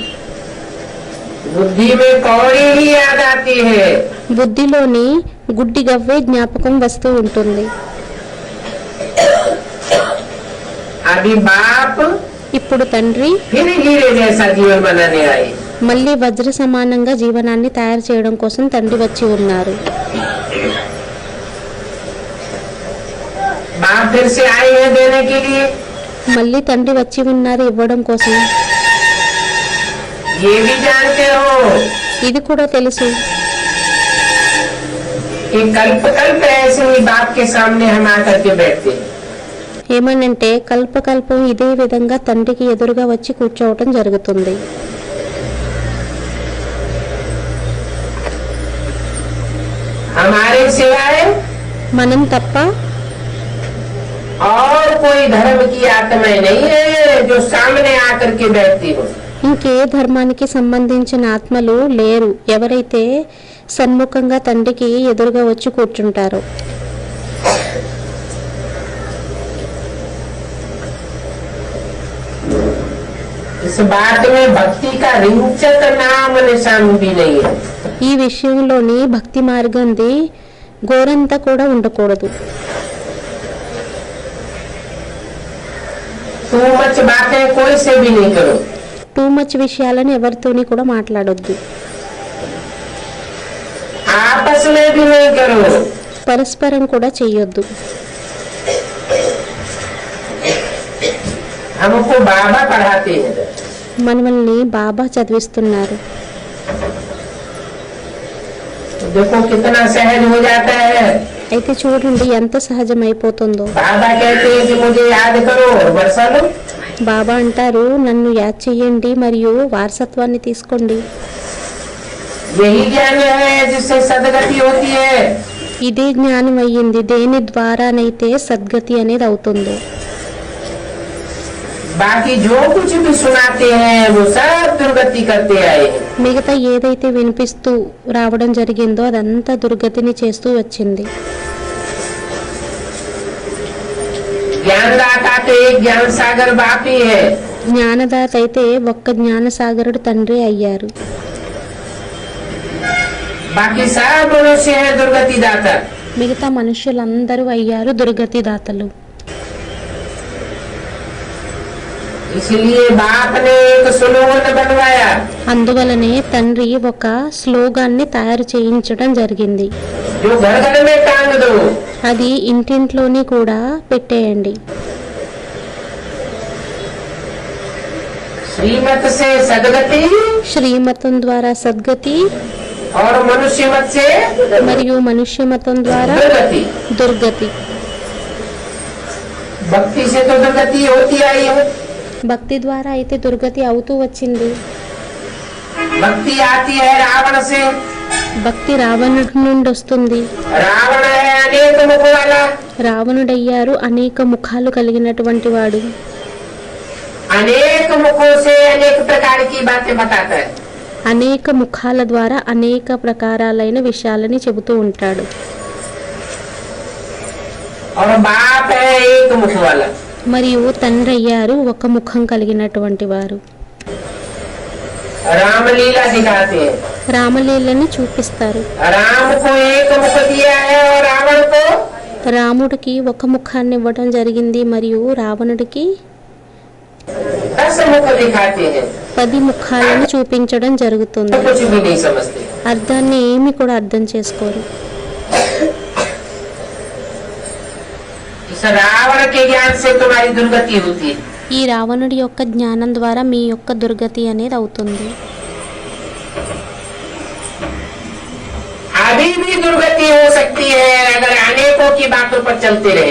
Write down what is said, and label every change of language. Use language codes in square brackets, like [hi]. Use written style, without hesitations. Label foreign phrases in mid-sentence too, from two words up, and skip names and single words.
[hi] बुद्धि में कौड़ी ही याद आती है। [te] బుద్ధిలోని గుడ్డిగవ్వే జ్ఞాపకం వస్తూ ఉంటుంది. [hi] अभी बाप [te] ఇప్పుడు తండ్రి [hi] फिर हीरे जैसा जीवन बनाने आए। [te] మళ్ళీ వజ్ర సమానంగా జీవనాన్ని తయారు చేయడం కోసం తండ్రి వచ్చి ఉన్నారు. [hi] बाप फिर से आए हैं देने के लिए। [te] మళ్ళీ తండ్రి వచ్చి ఉన్నారు ఇవ్వడం కోసం. [hi] ये भी जानते हो [te] ఇది కూడా తెలుసు [hi] कि कल्प कल्प ऐसे ही बाप के सामने हम आकर के बैठते हैं। [te] ఏమనంటే కల్పకల్పం ఇదే విధంగా తండ్రికి ఎదురుగా వచ్చి కూర్చోవటం జరుగుతుంది. [hi] हमारे सिवाय [te] మనం తప్ప [hi] और कोई धर्म की आत्माएं नहीं है जो सामने आकर के बैठती हो। [te] ఇంకే ధర్మానికి సంబంధించిన ఆత్మలు లేరు ఎవరైతే సన్ముఖంగా తండ్రికి ఎదురుగా వచ్చి కూర్చుంటారో. [hi] इस बात में भक्ति का रिंचक नाम निशान भी नहीं है। [te] ఈ విషయంలోని భక్తి మార్గంది గోరంతా కూడా ఉండకూడదు. [en] too much [hi] बातें कोई से भी नहीं करो। [en] too much [te] విషయాలను ఎవరితోని కూడా మాట్లాడొద్దు. [hi] आपस में भी नहीं करो। [te] పరస్పరం కూడా చెయ్యొద్దు. [hi] हमको बाबा पढ़ाते हैं। [te] మనల్ని బాబా చదివిస్తున్నారు. [hi] देखो कितना सहज हो जाता है। [te] అయితే చూడండి ఎంత సహజమైపోతుందో. [hi] बाबा कहते हैं कि मुझे याद करो और बरसा लो। [te] బాబా అంటారు నన్ను యాద్ చెయ్యండి మరియు వారసత్వాన్ని తీసుకోండి. [hi] यही ज्ञान है जिससे सदगति होती है। [te] ఇదే జ్ఞానం అయ్యింది దేని ద్వారానైతే సద్గతి అనేది అవుతుందో. [hi] बाकी जो कुछ भी सुनाते हैं वो सब दुर्गति करते आए हैं। [te] మిగతా ఏదైతే వినిపిస్తూ రావడం జరిగిందో అదంతా దుర్గతిని చేస్తూ వచ్చింది. [hi] ज्ञानदाता तो एक ज्ञान सागर बाप ही है। [te] జ్ఞానదాత అయితే ఒక్క జ్ఞానసాగరుడు తండ్రి అయ్యారు. [hi] बाकी सब मनुष्य है दुर्गति दाता। [te] మిగతా మనుషులందరూ అయ్యారు దుర్గతి దాతలు. [hi] इसलिए बाप ने एक स्लोगन बनवाया। [te] అందువలనే తండ్రి ఒక స్లోగాన్ని తయారు చేయించడం జరిగింది. [hi] जो घर घर में टांग दो। [te] అది ఇంటింట్లోని కూడా పెట్టేయండి. [hi] श्रीमत से सदगति [te] శ్రీమతం ద్వారా సద్గతి [hi] और मनुष्य मत से [te] మరియు మనుష్య మతం ద్వారా [hi] दुर्गति। [te] దుర్గతి. [hi] भक्ति से तो दुर्गति होती आई है। [te] భక్తి ద్వారా అయితే దుర్గతి అవుతూ వచ్చింది. [hi] भक्ति आती है रावण से। [te] భక్తి రావణుడి నుండి వస్తుంది. [hi] रावण है अनेक मुख वाला। [te] రావణుడయ్యారు అనేక ముఖాలు కలిగినటువంటి వాడు. [hi] अनेक मुखों से अनेक प्रकार की बातें बताता है। [te] అనేక ముఖాల ద్వారా అనేక ప్రకారాలైన విషయాలని చెబుతూ ఉంటాడు. [hi] और बाप है एक मुख वाला। [te] మరియు తండ్రి అయ్యారు ఒక ముఖం కలిగినటువంటి వారు. [hi] रामलीला दिखाते हैं। [te] రామలీలని చూపిస్తారు. [hi] राम को एक मुख दिया है और रावण को [te] రాముడికి ఒక ముఖాన్ని ఇవ్వడం జరిగింది మరియు రావణుడికి [hi] 10 मुख दिखाते हैं। [te] 10 ముఖాలను చూపించడం [hi] तो [te] జరుగుతుంది. [hi] कुछ भी नहीं समझते। [te] అర్థాన్ని ఏమి కూడా అర్థం చేసుకోరు. [hi] इस रावण के ज्ञान से तुम्हारी दुर्गति होती है। [te] ఈ రావణుడి యొక్క జ్ఞానం ద్వారా మీ యొక్క దుర్గతి అనేది అవుతుంది. [hi] अभी भी दुर्गति हो सकती है अगर अनेकों की बातों पर चलते रहे।